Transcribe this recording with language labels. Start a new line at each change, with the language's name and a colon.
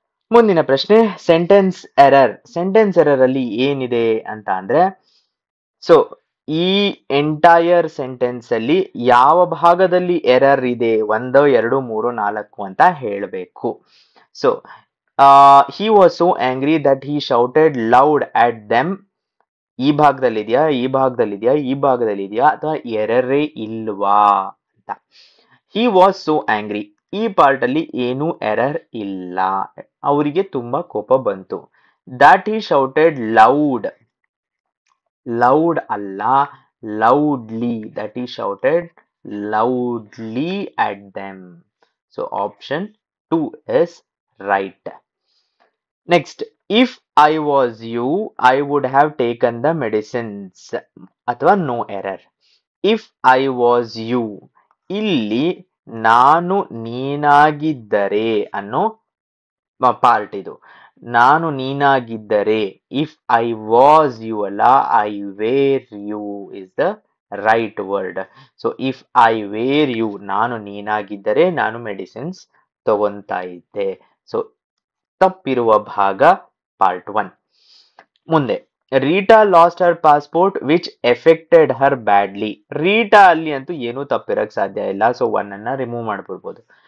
Kannada: ಮುಂದಿನ ಪ್ರಶ್ನೆ, sentence error. Sentence error ಅಲ್ಲಿ ಏನಿದೆ ಅಂತ ಅಂದ್ರೆ, ಸೊ ಈ ಎಂಟೈರ್ ಸೆಂಟೆನ್ಸ್ ಅಲ್ಲಿ ಯಾವ ಭಾಗದಲ್ಲಿ ಎರರ್ ಇದೆ 1 2 3 4 ಅಂತ ಹೇಳಬೇಕು. So
English: he was so angry that he shouted loud at them.
Kannada: ಈ ಭಾಗದಲ್ಲಿದ್ಯಾ ಈ ಭಾಗದಲ್ಲಿದ್ಯಾ ಈ ಭಾಗದಲ್ಲಿದ್ಯಾ ಅಥವಾ ಎರರೇ ಇಲ್ವಾ ಅಂತ.
English: he was so angry,
Kannada: ಈ ಪಾರ್ಟ್ ಅಲ್ಲಿ ಏನು ಎರರ್ ಇಲ್ಲ, ಅವರಿಗೆ ತುಂಬಾ ಕೋಪ ಬಂತು.
English: that he shouted loud,
Kannada: loud ಅಲ್ಲ
English: loudly, that he shouted loudly at them. So option 2 is right. Next, if I was you, I would have taken the medicines. ಅಥವಾ no error. if I was you,
Kannada: ಇಲ್ಲಿ ನಾನು ನೀನಾಗಿದ್ದರೆ ಅನ್ನೋ part ಇದು. ನಾನು ನೀನಾಗಿದ್ದರೆ,
English: if I was you ಅಲ್ಲ, I were you is the right word. So if I were you,
Kannada: ನಾನು ನೀನಾಗಿದ್ದರೆ ನಾನು medicines ತಗೊಂತಾ ಇದ್ದೆ. ಸೊ ತಪ್ಪಿರುವ ಭಾಗ ಪಾರ್ಟ್ 1.
English: ಮುಂದೆ, Rita lost her passport which affected her badly.
Kannada: Rita ಅಲ್ಲಿ ಅಂತೂ ಏನೂ ತಪ್ಪಿರಕ್ ಸಾಧ್ಯ ಇಲ್ಲ, ಸೊ 1 ಅನ್ನ ರಿಮೂವ್ ಮಾಡ್ಬಿಡ್ಬೋದು.